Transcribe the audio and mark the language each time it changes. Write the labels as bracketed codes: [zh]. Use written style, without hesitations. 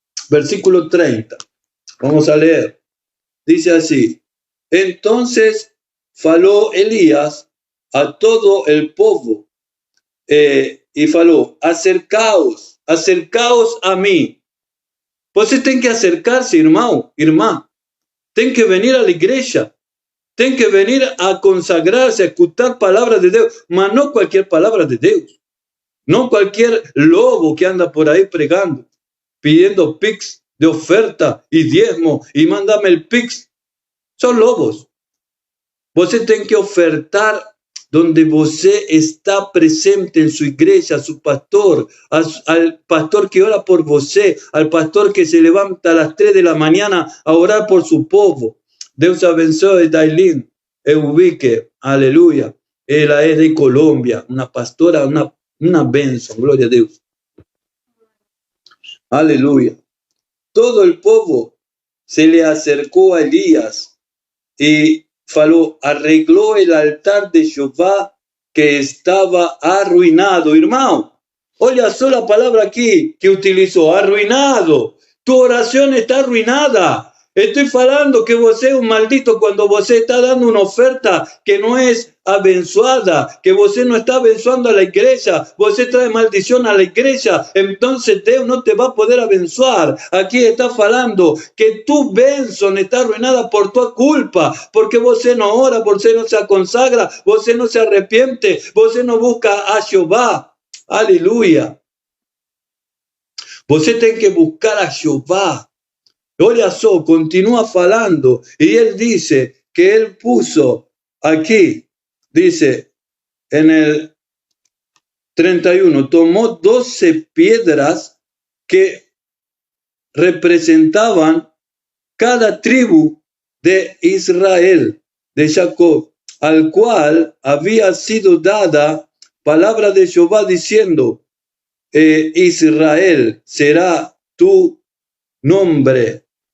[es] Versículo 30. Vamos a leer. Dice así: entonces faló Elías a todo el pueblo y falou: acercaos a mí. [pt] Você tem que acercarse, irmão, irmã. [es] Tem que venir a la iglesia. Tem que venir a consagrarse, a escuchar palabras de Dios, mas no cualquier palabra de Dios. No cualquier lobo que anda por ahí pregando, pidiendo pix de oferta y diezmo y mándame el pix. Son lobos. [pt] Você tem que ofertar [es] donde você está presente en su iglesia, a su pastor, al pastor que ora por você, al pastor que se levanta a las 3 de la mañana a orar por su pueblo. [pt] Deus abençoe Dailin Eubique, aleluya. [es] Ella es de Colombia, una pastora, una benção, gloria a Dios. Aleluya. Todo el pueblo se le acercó a Elías y falou: arregló el altar de Jehová que estaba arruinado. Hermano, olha só la palabra aquí que utilizó: arruinado. Tu oración está arruinada. Estoy falando que você es un maldito cuando você está dando una oferta que no es abençoada, que você no está abençoando a la iglesia, você trae maldición a la iglesia, entonces Dios no te va a poder abençoar. Aquí está falando que tu bênção está arruinada por tu culpa, porque você no ora, você no se consagra, você no se arrepiente, você no busca a Jehová. Aleluya. [pt] Você tem que buscar a Jehová. [es] Olha só, continúa falando, y él dice que él puso aquí, dice en el 31, tomó 12 piedras que representaban cada tribu de Israel, de Jacob, al cual había sido dada palabra de Jehová diciendo: Israel será tu nombre.